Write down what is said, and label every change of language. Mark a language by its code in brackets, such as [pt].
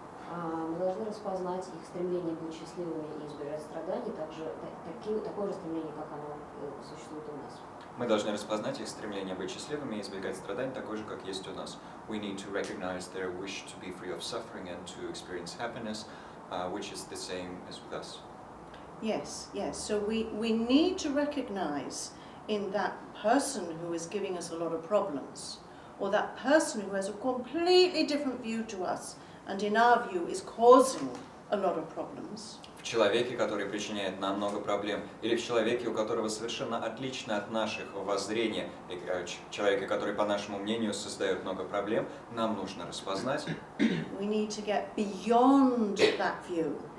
[ru] Мы должны распознать их стремление быть счастливыми и избежать страданий, такое же стремление, как оно существует у нас. Мы должны распознать их стремление быть счастливыми и избегать страданий, такой же, как есть у нас. [en] We need to recognize their wish to be free of suffering and to experience happiness, which is the same as with us. Yes. So we need to recognize in that person who is giving us a lot of problems, or that person who has a completely different view to us, and in our view is causing a lot of problems. [ru] В человеке, который причиняет нам много проблем, или в человеке, у которого совершенно отлично от наших воззрения, человека, который, по нашему мнению, создает много проблем, нам нужно распознать. [en] We need to get beyond that view.